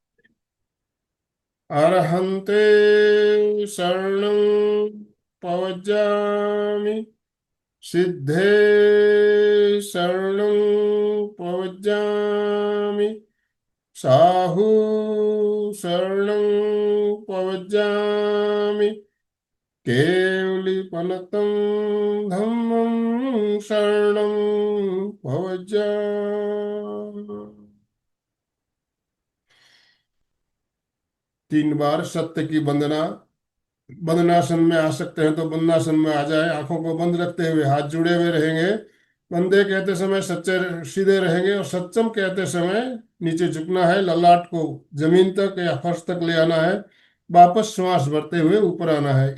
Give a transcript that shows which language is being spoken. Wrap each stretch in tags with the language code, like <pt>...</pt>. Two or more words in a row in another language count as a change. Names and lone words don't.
<pra>अरहन्ते शरणं पवज्जामि, सिद्धे शरणं पवज्जामि, साहु शरणं पवज्जामि, केवलिपनतं धम्मं शरणं पवज्जामि।</pra> <hi>3 बार सत्य की वंदना। बंदनासन में आ सकते हैं तो बंदनासन में आ जाए। आंखों को बंद रखते हुए हाथ जुड़े हुए रहेंगे। वंदे कहते समय सच्चे सीधे रहेंगे और सत्यम कहते समय नीचे झुकना है, ललाट को जमीन तक या फर्श तक ले आना है, वापस श्वास भरते हुए ऊपर आना है।</hi>